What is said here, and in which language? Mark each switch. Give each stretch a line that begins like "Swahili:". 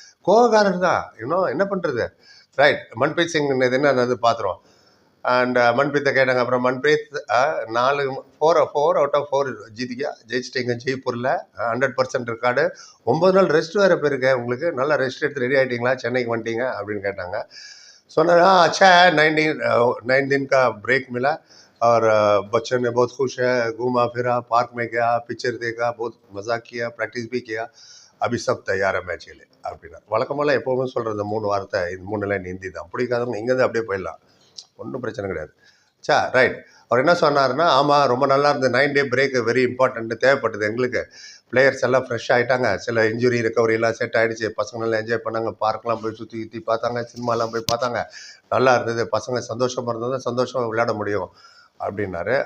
Tamil: கோகாரர் தான், இன்னும் என்ன பண்ணுறது. ரைட், மன்பிரீத் சிங் இது என்ன பார்த்துருவோம். அண்ட் மன்பிரீத்தை கேட்டாங்க. அப்புறம் மன்பிரீத் 4 out of 4 ஜெயிச்சிட்டிங்க ஜெய்ப்பூரில். 100% இருக்காடு. 9 நாள் ரெஸ்ட் வேறு போயிருக்கேன் உங்களுக்கு. நல்லா ரெஸ்ட் எடுத்து ரெடி ஆகிட்டிங்களா, சென்னைக்கு வந்துட்டீங்க அப்படின்னு கேட்டாங்க. சொன்னார்,
Hindi: अच्छा है, 9 दिन का ब्रेक मिला और बच्चों ने बहुत खुश है, घूमा फिरा, पार्क में गया, पिक्चर देखा, बहुत मजा किया, प्रैक्टिस भी किया, अभी सब तैयार है मैच के लिए
Tamil: அப்படின்னா. வழக்கமெல்லாம் எப்போவுமே சொல்கிற இந்த 3 வார்த்தை, இது 3 லைன் ஹிந்தி தான். பிடிக்காதவங்க இங்கேருந்து அப்படியே போயிடலாம், ஒன்றும் பிரச்சனை கிடையாது. ரைட். அவர் என்ன சொன்னார்னா, ஆமாம் ரொம்ப நல்லா இருந்தது,
English: 9 day break very important,
Tamil: தேவைப்பட்டது எங்களுக்கு. பிளேயர்ஸ் எல்லாம் ஃப்ரெஷ் ஆகிட்டாங்க, சில இன்ஜுரி ரெக்கவரிலாம் செட் ஆகிடுச்சு, பசங்க நல்லா என்ஜாய் பண்ணாங்க, பார்க்கெலாம் போய் சுற்றி பார்த்தாங்க, சினிமாலாம் போய் பார்த்தாங்க, நல்லா இருந்தது, பசங்க சந்தோஷமாக இருந்தது, சந்தோஷமாக விளையாட முடியும் அப்படின்னாரு.